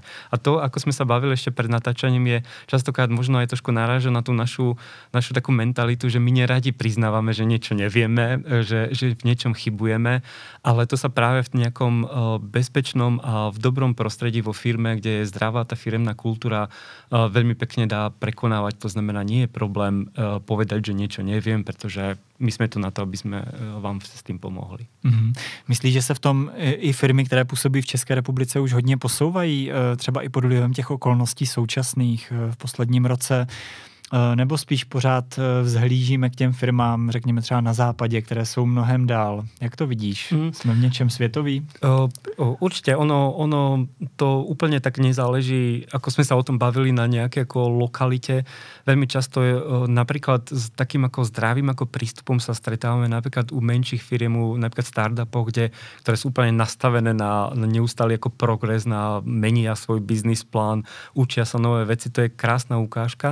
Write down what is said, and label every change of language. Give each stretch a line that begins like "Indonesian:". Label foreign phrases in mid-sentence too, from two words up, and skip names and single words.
Slovak: A to, ako sme sa bavili ešte pred natáčaním, je častokrát možno aj trošku naráža na tú našu takú mentalitu, že my neradi priznávame, že niečo nevieme, že v niečom chybujeme, ale to sa práve v nejakom bezpečnom a v dobrom prostredí vo firme, kde je zdravá tá firemná kultúra, veľmi pekne dá prekonávať. To znamená, nie je problém povedať, že niečo neviem, pretože
Czech: my jsme tu na to, aby jsme vám s tím pomohli. Mm-hmm. Myslíš, že se v tom i firmy, které působí v České republice, už hodně posouvají, třeba i pod vlivem těch okolností současných v posledním roce, nebo spíš pořád vzhlížíme k těm firmám, řekněme třeba na západě, které jsou mnohem dál? Jak to vidíš? Jsme v něčem světový?
Slovak: Určite, ono to úplne tak nezáleží, ako sme sa o tom bavili na nejaké ako lokalite. Veľmi často napríklad s takým ako zdravým ako prístupom sa stretávame napríklad u menších firiem, napríklad startupov, ktoré sú úplne nastavené na neustály ako progres, na menia svoj business plán, učia sa nové veci, to je krásna ukážka.